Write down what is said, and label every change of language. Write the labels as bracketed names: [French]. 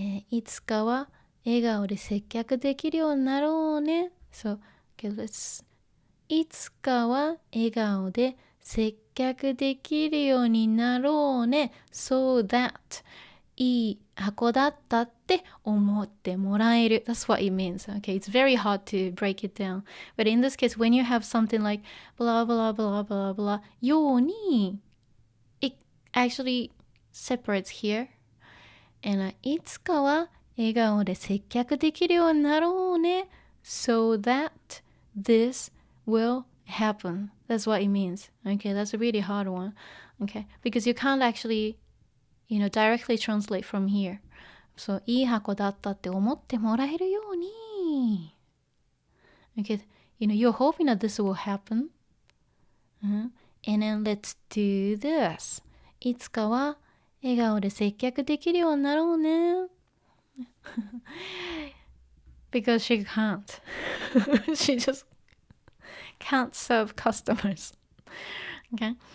[Japanese] いつかは笑顔で接客できるようになろうね。 [English] So, okay, let's [Japanese] いつかは笑顔で接客できるようになろうね。 [English] So that [Japanese] いい箱だったって思ってもらえる。 [English] That's what it means. Okay, it's very hard to break it down. But in this case, when you have something like blah, blah, blah, blah, blah, ように it actually separates here. And [Japanese] いつかは笑顔で接客できるようになろうね。 [English] So that this will happen. That's what it means. Okay, that's a really hard one. Okay, because you can't actually, directly translate from here. So, [Japanese] いい箱だったって思ってもらえるように。 [English] Okay, you're hoping that this will happen. And then let's do this. [Japanese] いつかは笑顔で接客できるようになろうね。 [English] Because she can't. She just can't serve customers. Okay?